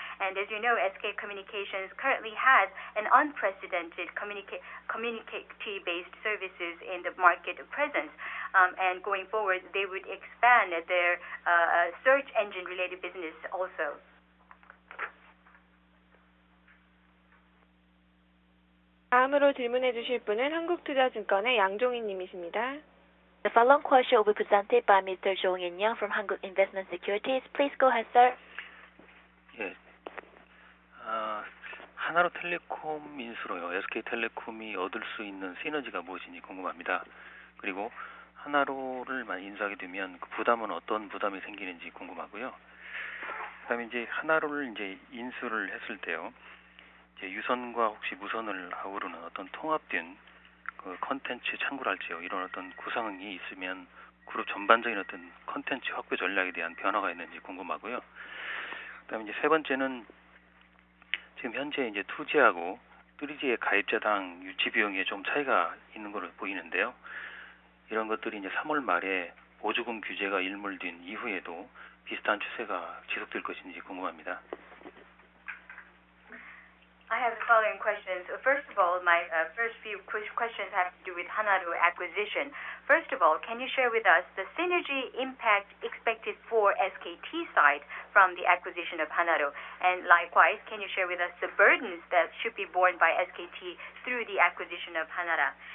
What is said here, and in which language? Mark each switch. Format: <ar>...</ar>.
<en>And as you know, SK Communications currently has an unprecedented community-based services in the market presence. And going forward, they would expand their search engine-related business also.</en> <ko>다음으로 질문해 주실 분은 한국투자증권의 양종인 님이십니다.</ko> <en>The following question will be presented by Mr. Jong In-young from Hanguk Investment Securities. Please go ahead, sir.</en> <ko>예. 하나로텔레콤 인수로요. SK텔레콤이 얻을 수 있는 시너지가 무엇인지 궁금합니다. 그리고 하나로를 인수하게 되면 그 부담은 어떤 부담이 생기는지 궁금하고요. 그다음에 이제 하나로를 이제 인수를 했을 때요. 이제 유선과 혹시 무선을 아우르는 어떤 통합된 그 컨텐츠 창구랄지요. 이런 어떤 구상이 있으면 그룹 전반적인 어떤 컨텐츠 확보 전략에 대한 변화가 있는지 궁금하고요. 그다음에 이제 세 번째는 지금 현재 이제 2G하고 3G의 가입자당 유치 비용에 좀 차이가 있는 걸로 보이는데요. 이런 것들이 이제 3월 말에 보조금 규제가 일몰된 이후에도 비슷한 추세가 지속될 것인지 궁금합니다.</ko> <en>I have the following questions. First of all, my first few questions have to do with Hanaro acquisition. First of all, can you share with us the synergy impact expected for SKT side from the acquisition of Hanaro? And likewise, can you share with us the burdens that should be borne by SKT through the acquisition of Hanara?</en>